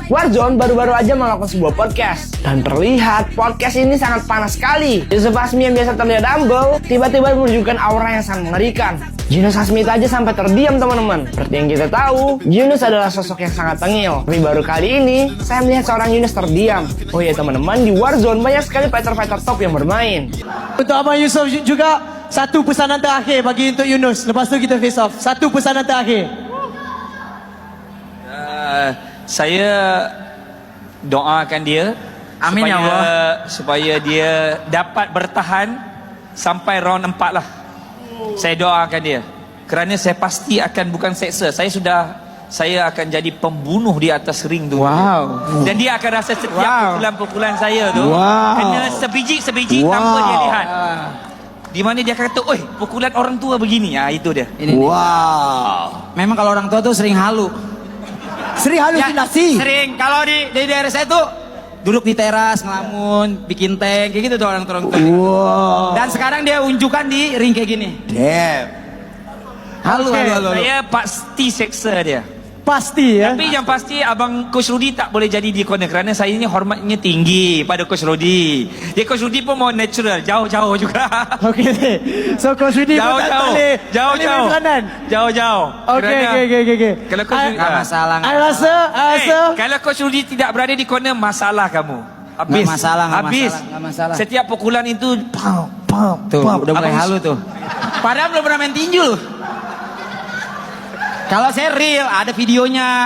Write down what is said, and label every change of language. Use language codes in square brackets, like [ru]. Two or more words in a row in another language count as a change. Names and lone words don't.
[id] Warzone baru-baru aja melakukan sebuah podcast. Dan terlihat podcast ini sangat panas sekali. Yusuf Azmi yang biasa terlihat humble, tiba-tiba menunjukkan aura yang sangat mengerikan. Yunus Azmi itu aja sampai terdiam teman-teman. Seperti yang kita tahu, Yunus adalah sosok yang sangat tengil. Tapi baru kali ini, saya melihat seorang Yunus terdiam. Oh iya teman-teman, di Warzone banyak sekali fighter-fighter top yang bermain. [ms] Untuk Abang Yusuf juga, satu pesanan terakhir bagi untuk Yunus. Lepas tu kita [en] face off. [ms] Satu pesanan terakhir. Saya doakan dia. [ar] آمين يا الله. [ms] Supaya dia dapat bertahan sampai round 4 lah. Saya doakan dia. Kerana saya pasti akan bukan seksa. Saya akan jadi pembunuh di atas ring tu. Wow. Dan dia akan rasa setiap pukulan-pukulan saya tu kena sebiji-sebiji tanpa dia lihat. Di mana dia kata, "Oi, pukulan orang tua begini." Itu dia. Wow. [id] Memang kalau orang tua tuh sering halu. Sering halusinasi. Sering. Kalau di daerah saya tuh duduk di teras, ngelamun, bikin tank, kayak gitu tuh orang tua. Wow. Dan sekarang dia unjukkan di ring kayak gini. [en] Damn. [id] Halu. [ms] Saya pasti seksa dia. Pasti ya. Tapi yang pasti Abang Coach Rudy tak boleh jadi di corner. Kerana saya ini hormatnya tinggi pada Coach Rudy. Dia Coach Rudy pun mau natural. Jauh-jauh juga. Okey. So Coach Rudy pun tak boleh. Jauh-jauh. Jauh-jauh. Okey. Kalau Coach Rudy [id] Nggak masalah. [ms] I rasa kalau Coach Rudy tidak berada di corner, masalah kamu. Habis. [id] Nggak masalah. [ms] Setiap pukulan itu [id] Tuh, udah mulai halu tuh. Padahal belum pernah main tinju loh. Kalau saya real, ada videonya.